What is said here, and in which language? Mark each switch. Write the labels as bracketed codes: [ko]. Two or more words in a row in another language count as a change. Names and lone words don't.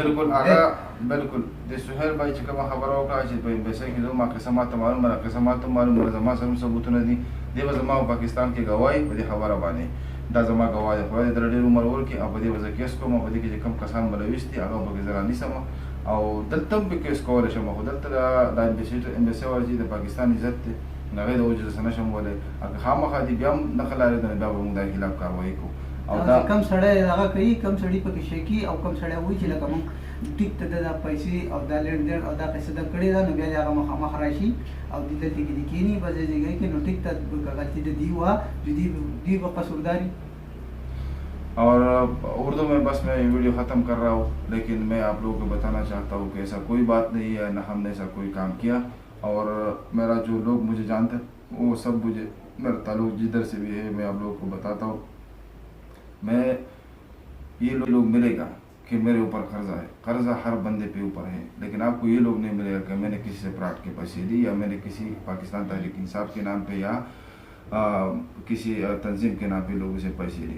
[ps] بالکل هغه بالکل د سهیل بھائی چې کومه خبره وکړه چې په امبیسۍ کې زما قصه ماته معلومه ده قصه ماته معلومه ده زما سره هم ثبوتونه دي دی به زما په پاکستان کې ګواهي په دې خبره باندې دا زما ګواه دی خدای دې ډېر عمر ورکړي او په دې به زه کیس کوم او په دې کې چې کوم کسان ملوث دي هغه به زه رانیسم او دلته هم به کیس کولی شم خو دلته دا امبیسۍ وایي چې د پاکستان عزت دی هغې د وجې زه نشم ولی که خامخا دي بیا هم نه ښه لارې ده بیا به مونږ د هغې خلاف کاروایي کوو او دا کم سړی هغه کوي کم سړي پکې شکي او کم سړی وایي چې لکه مونږ ټیک ته دا پیسې او دا لین دین او دا پیسې ده کړې ده نو بیا د هغه مخامخ راشي او دې دلته کې دې کښېني بس دې ځای کې نو ټیک ته غلطي د دې وه چې دې به قصورداري. [ur] اور اردو میں بس میں یہ ویڈیو ختم کر رہا ہوں لیکن میں آپ لوگوں کو بتانا چاہتا ہوں کہ ایسا کوئی بات نہیں ہے نا ہم نے ایسا کوئی کام کیا اور میرا جو لوگ مجھے جانتے ہیں وہ سب مجھے میرا تعلق جدھر سے بھی ہے میں آپ لوگوں کو بتاتا ہوں میں یہ لوگ ملے گا کہ میرے اوپر قرضہ ہر بندے پہ اوپر ہے لیکن آپ کو یہ لوگ نہیں ملے گا کہ میں نے کسی سے پراٹ کے پیسے دی یا میں نے کسی پاکستان تحریک انصاف کے نام پہ یا کسی تنظیم کے نام پہ لوگوں سے پیسے لیے.